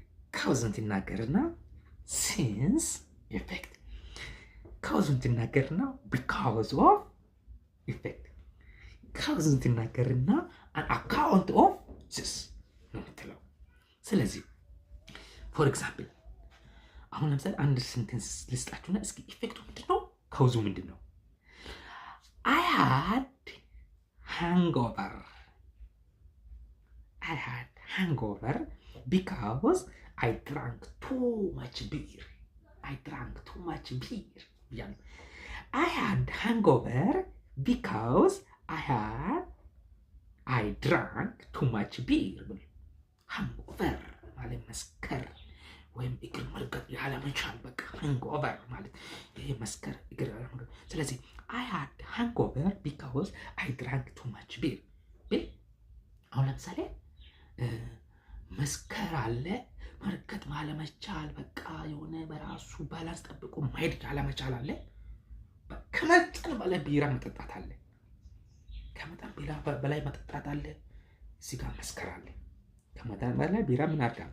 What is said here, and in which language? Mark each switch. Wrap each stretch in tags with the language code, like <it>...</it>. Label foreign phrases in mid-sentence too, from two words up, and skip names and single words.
<am>ካውዝን ትናገርና</am> <en>since effect</en> <am>ካውዝን ትናገርና</am> <en>because of effect</en> <am>ካውዝን ትናገርና</am> <en>on account of this</en> <am>ነው የምትለው። ስለዚህ</am> <en>for example</en> <am>አሁን ለምሳሌ አንድ ሴንቴንስ ልስጣችሁና እስኪ ኢፌክቱ ምንድን ነው? ካውዙ ምንድን ነው?</am> <en>I had hangover because I drank too much beer. Yeah. I had hangover because I drank too much beer.</en> <am>hangover ማለት መስከር ወይም እግር መርገጥ ያለመቻል በቃ hangover ማለት ይሄ መስከር እግር ያለመቻል። ስለዚህ</am> <en>I had hangover because I drank too much beer.</en> <am>አሁን ለምሳሌ መስከር አለ መርገጥ ያለመቻል በቃ የሆነ በራሱ ባላንስ ጠብቆ ማሄድ ያለመቻል አለ። ከመጠን በላይ ቢራ መጠጣት አለ። ከመጠን በላይ መጠጣት አለ። እዚህ ጋር መስከር አለ። ከመጠን በላይ ቢራ ምን አድርጋል?</am>